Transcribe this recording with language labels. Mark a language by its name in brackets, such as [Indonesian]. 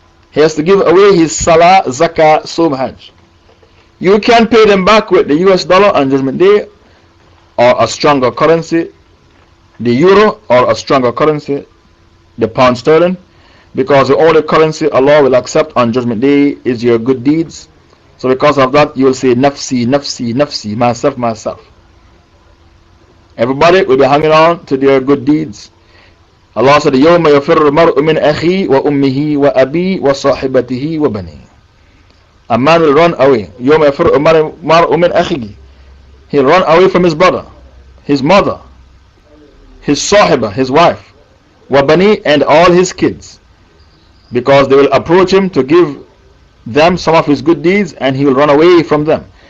[English] He has to give away his salah, zakah, sawm, hajj. You can pay them back with the US dollar on Judgment Day, or a stronger currency, the euro, or a stronger currency, the pound sterling, because the only currency Allah will accept on Judgment Day is your good deeds. So because of that, you will say nafsi, nafsi, nafsi, myself, myself. Everybody will be hanging on to their good deeds. Allah said, [Arabic] يَوْمَ يَفِرُّ الْمَرْءُ مِنْ أَخِيهِ وَأُمِّهِ وَأَبِيهِ وَصَاحِبَتِهِ وَبَنِيهِ. [English] A man will run away. [Arabic] يَوْمَ يَفِرُّ الْمَرْءُ مِنْ أَخِيهِ. [English] He'll run away from his brother, his mother, his sahiba, his wife, wabani, and all his kids, because they will approach him to give them some of his good deeds, and he will run away from them.